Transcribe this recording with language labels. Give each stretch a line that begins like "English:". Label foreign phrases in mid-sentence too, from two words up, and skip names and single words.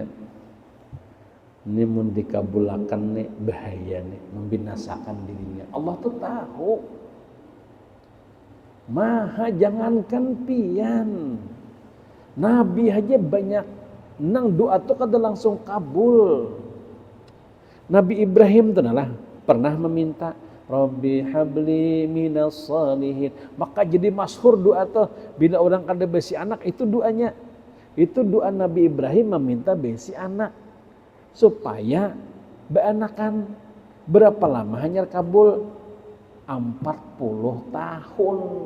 Banjar: Ini mun dikabulakan nih bahaya nih, membinasakan dirinya. Allah tuh tahu. Maha jangankan pian. Nabi aja banyak nang doa tuh kada langsung kabul. Nabi Ibrahim tuh lah pernah meminta
Arabic: رب هب لي من الصالحين.
Banjar: Maka jadi masyhur doa tuh bila orang kada besi anak itu doanya. Itu doa Nabi Ibrahim meminta besi anak supaya beanakan. Berapa lama hanya kabul? 40 tahun.